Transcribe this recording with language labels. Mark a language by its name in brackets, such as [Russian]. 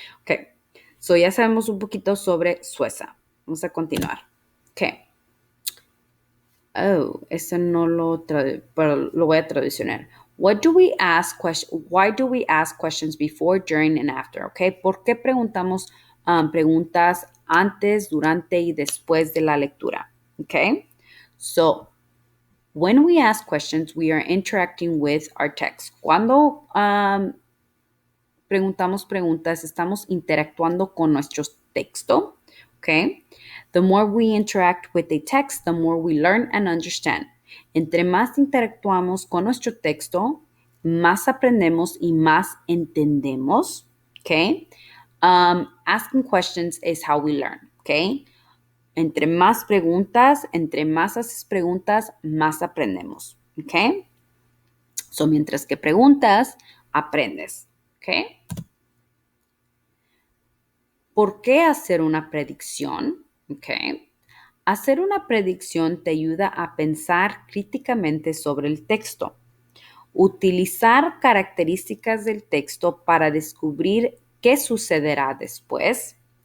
[Spanish] Ok, so ya sabemos un poquito sobre Suecia. Vamos a continuar. Ok. Oh, eso no pero lo voy a traducir. [English] Why do we ask questions before, during, and after? [Spanish] Okay, ¿por qué preguntamos preguntas antes, durante y después de la lectura? [English] Okay, so when we ask questions, we are interacting with our text. [Spanish] Cuando preguntamos preguntas, estamos interactuando con nuestro texto. [English] Okay. The more we interact with a text, the more we learn and understand. [Spanish] Entre más interactuamos con nuestro texto, más aprendemos y más entendemos. [English] Okay. Asking questions is how we learn. Okay. [Spanish] Entre más preguntas, entre más haces preguntas, más aprendemos. Okay. So, mientras que preguntas, aprendes. Okay. ¿Por qué hacer una predicción? Okay. Hacer una predicción te ayuda a pensar críticamente sobre el texto, utilizar características del texto para descubrir qué sucederá después.